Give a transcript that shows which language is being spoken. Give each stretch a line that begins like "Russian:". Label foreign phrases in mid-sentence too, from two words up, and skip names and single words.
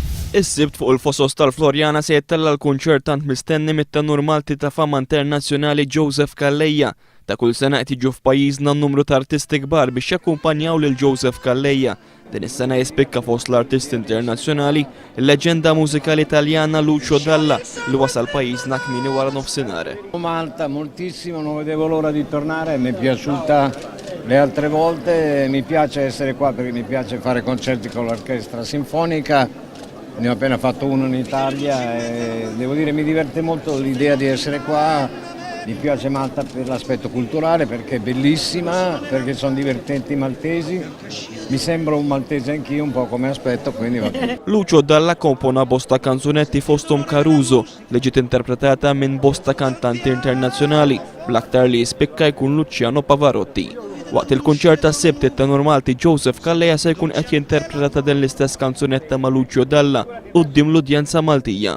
Maltese: Is-sibt fuq il-fosos tal-Florjana se jittella l-kunċert tant mistenni mit-tenur Malti ta' fama internazzjonali Joseph Calleja. Ta' kull sena qed jiġu f'pajjiżna n-numru ta' artisti kbar biex jakkumpanjaw lil Joseph Calleja. Din is-sena jispikka fost l-artisti internazzjonali il-leġenda mużikali Taljana Lucio Dalla li wasal pajjiżna kmieni wara nofsinhar.
Italian: Malta moltissimo, non vedevo l'ora di tornare, mi è piaciuta le altre volte, mi piace essere qua perché mi piace fare concerti con l'orchestra sinfonica. Ne ho appena fatto uno in Italia e devo dire mi diverte molto l'idea di essere qua, mi piace Malta per l'aspetto culturale perché è bellissima, perché sono divertenti i maltesi, mi sembro un maltese anch'io un po' come aspetto, quindi va bene.
Maltese: Lucio Dalla kompona bosta kanzunetti fosthom Caruso li ġiet interpretata minn bosta kantanti internazzjonali, bl-aktar li jispikka jkun Luciano Pavarotti. Waqt il-kunċert tas-sibt it-tenur Malti Joseph Calleja se jkun qed jinterpreta din l-istess kanzunetta ma' Lucio Dalla quddiem l-udjenza Maltija.